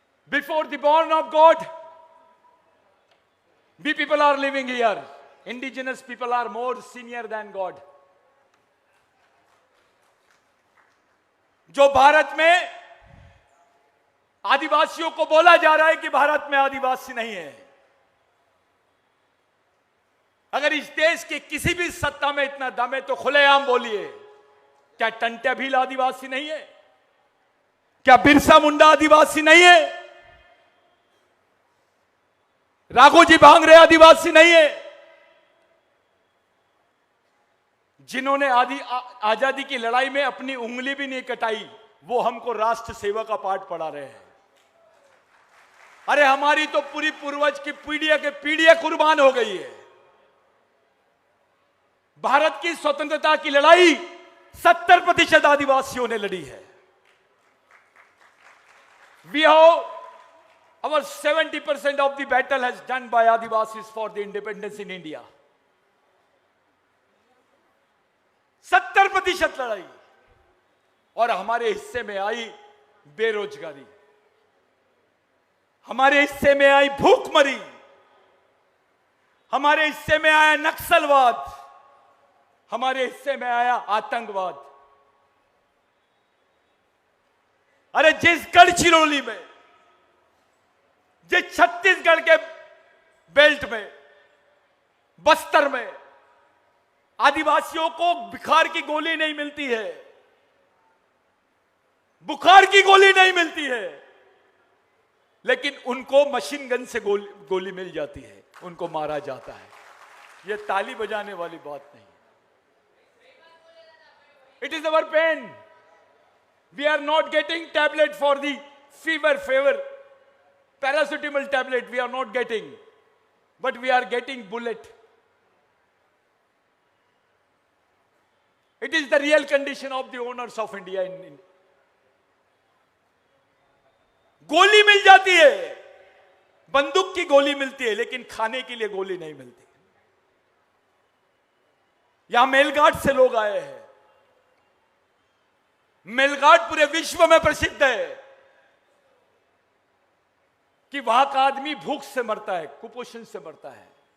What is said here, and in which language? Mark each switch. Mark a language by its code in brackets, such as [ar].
[en] Before the born of God, we people are living here. Indigenous people are more senior than God. [hi] जो भारत में आदिवासियों को बोला जा रहा है कि भारत में आदिवासी नहीं है। अगर इस देश के किसी भी सत्ता में इतना दम है तो खुलेआम बोलिए, क्या टंट्या भील आदिवासी नहीं है? क्या बिरसा मुंडा आदिवासी नहीं है? राघोजी भांगरे आदिवासी नहीं है? जिन्होंने आजादी की लड़ाई में अपनी उंगली भी नहीं कटाई, वो हमको राष्ट्र सेवा का पाठ पढ़ा रहे हैं। अरे हमारी तो पूरी पूर्वज की पीढ़ियां के पीढ़ियां कुर्बान हो गई है। भारत की स्वतंत्रता की लड़ाई 70% आदिवासियों ने लड़ी है। [en] We have our 70% of the battle has done by Adivasis for the independence in India. [hi] 70% लड़ाई। और हमारे हिस्से में आई बेरोजगारी, हमारे हिस्से में आई भूखमरी, हमारे हिस्से में आया नक्सलवाद, हमारे हिस्से में आया आतंकवाद। अरे जिस गढ़चिरौली में, जिस छत्तीसगढ़ के बेल्ट में, बस्तर में आदिवासियों को बुखार की गोली नहीं मिलती है, बुखार की गोली नहीं मिलती है, लेकिन उनको मशीन गन से गोली मिल जाती है, उनको मारा जाता है। यह ताली बजाने वाली बात नहीं। [en] It is our pain. We are not getting tablet for the fever, paracetamol tablet we are not getting, but we are getting bullet. It is the real condition of the owners of India. [hi] गोली मिल जाती है, बंदूक की गोली मिलती है, लेकिन खाने के लिए गोली नहीं मिलती। यहां मेलघाट से लोग आए हैं। मेलघाट पूरे विश्व में प्रसिद्ध है कि वहां का आदमी भूख से मरता है, कुपोषण से मरता है।